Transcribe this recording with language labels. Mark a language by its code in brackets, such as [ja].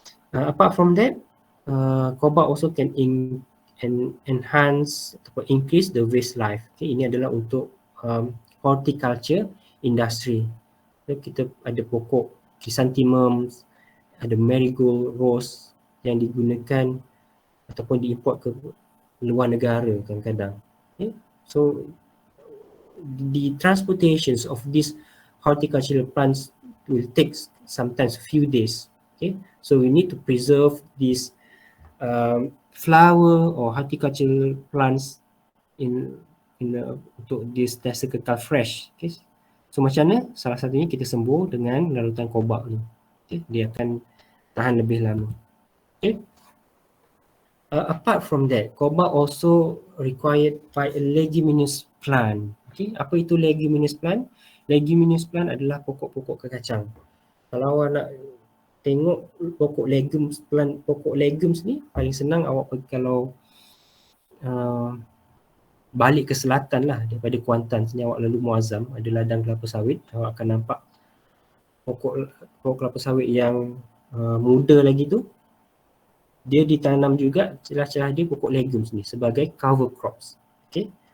[en] Apart from that, cobalt also can enhance atau increase the waste life. [ms] Okay, ini adalah untuk horticulture industry. So, kita ada pokok chrysanthemum, ada marigold rose yang digunakan ataupun diimport ke luar negara kadang-kadang. Okay. [en] So the transportations of these horticultural plants will take sometimes a few days. Okay, so we need to preserve these flower or horticultural plants [ms] untuk [en] this [ms] sentiasa kekal [en] fresh. [ms] Okay, so macam mana? Salah satunya kita sembuh dengan larutan kobalt ni. Okay, dia akan tahan lebih lama. Okay. [en] Apart from that, cobalt also required by a leguminous plant. [ms] Okay, apa itu leguminous plant? Leguminous plant adalah pokok-pokok kekacang. Kalau awak nak tengok pokok legumes ni, paling senang awak pergi kalau balik ke selatan lah daripada Kuantan sini, awak lalu Muazzam, ada ladang kelapa sawit, awak akan nampak pokok kelapa sawit yang muda lagi tu, dia ditanam juga celah-celah dia pokok legumes ni sebagai cover crops. Okay.